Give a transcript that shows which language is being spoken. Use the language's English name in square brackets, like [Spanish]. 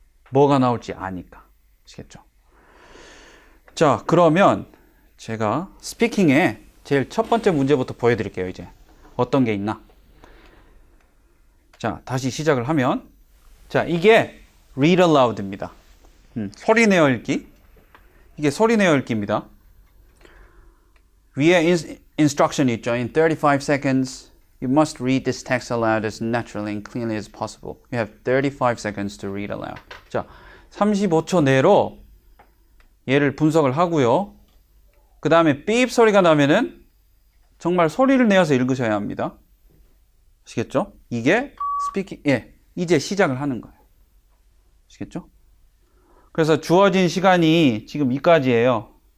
[Korean] 뭐가 나올지 아니까. 아시겠죠? 자, 그러면 제가 스피킹에 제일 첫 번째 문제부터 보여드릴게요. 이제 어떤 게 있나? 자, 다시 시작을 하면 자, 이게 read aloud입니다. 소리 내어 읽기. 이게 소리 내어 읽기입니다. 위에 instruction 있죠. [English] In 35 seconds, you must read this text aloud as naturally and cleanly as possible. You have 35 seconds to read aloud. [Korean] 자, 35초 내로 얘를 분석을 하고요. 그 다음에 삐입 소리가 나면은 정말 소리를 내어서 읽으셔야 합니다. 아시겠죠? 이게 스피킹, 예. 이제 시작을 하는 거예요. 아시겠죠? 그래서 주어진 시간이 지금 이까지예요.